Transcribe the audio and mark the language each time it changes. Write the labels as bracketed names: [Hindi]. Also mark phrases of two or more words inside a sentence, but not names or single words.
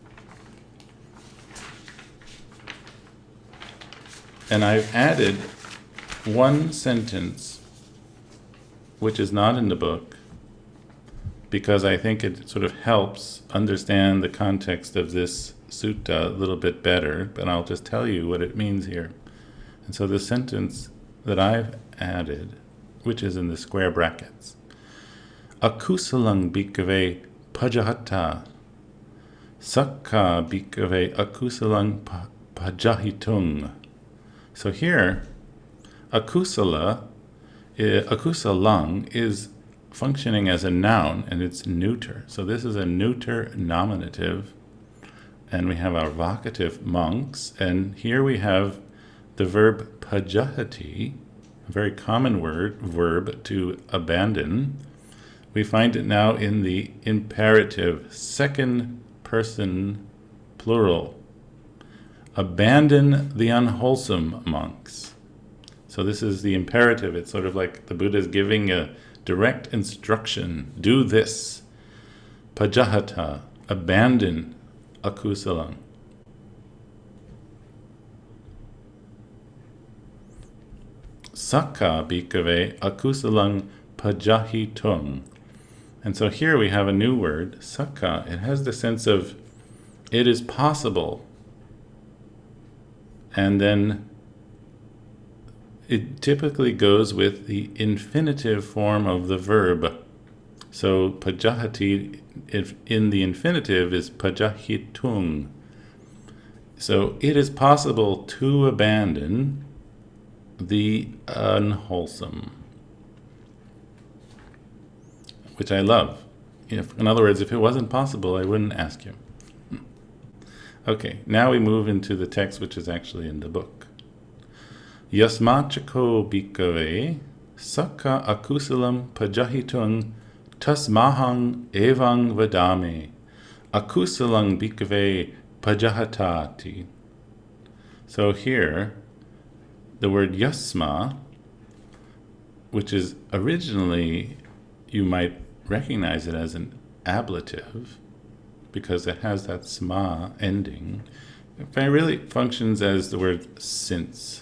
[English] And I've added one sentence which is not in the book because I think it sort of helps understand the context of this sutta a little bit better, but I'll just tell you what it means here. And so the sentence that I've added, which is in the square brackets, [Pali] akusalang bhikkhave pajahata, sakka bhikkhave akusalang pajahitung. [English] So here, akusalang is functioning as a noun and it's neuter. So this is a neuter nominative. And we have our vocative monks. And here we have the verb pajahati, a very common verb to abandon. We find it now in the imperative, second person plural. Abandon the unwholesome monks. So this is the imperative. It's sort of like the Buddha is giving a direct instruction. Do this. [Pali] Pajahata. Abandon akusalang. Sakka bhikkhave akusalang pajahitung. [English] And so here we have a new word, sakka. It has the sense of it is possible. And then it typically goes with the infinitive form of the verb. So pajahati in the infinitive is pajahitung. So it is possible to abandon the unwholesome, which I love. In other words, if it wasn't possible, I wouldn't ask you. Okay, now we move into the text which is actually in the book. [Pali] Yasmachiko bhikkhave sakka akusalam pajahitung tasmahang evang vadame akusalang bhikkhave pajahatati. [English] So here, the word yasma, which is originally, you might recognize it as an ablative, because it has that sma ending. It really functions as the word since.